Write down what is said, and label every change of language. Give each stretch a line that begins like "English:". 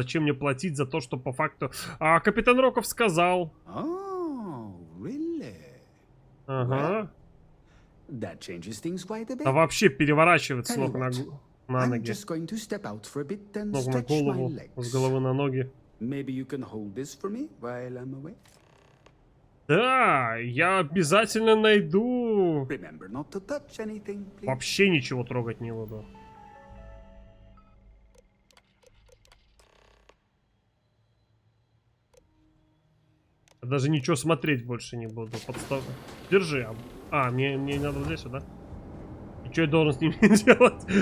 Russian: Зачем мне платить за то, что по факту... А капитан Роков сказал.
English: Oh, really?
Russian: Ага.
English: That changes things quite a bit.
Russian: Да вообще переворачивает с ног на ноги. С ног на голову, с головы на ноги.
English: Maybe you can hold this for me while I'm away.
Russian: Да, я обязательно найду.
English: Remember not to touch anything, please.
Russian: Вообще ничего трогать не буду. Даже ничего смотреть больше не буду. Подстав... Держи. А, мне надо здесь сюда. И что я должен с ними делать?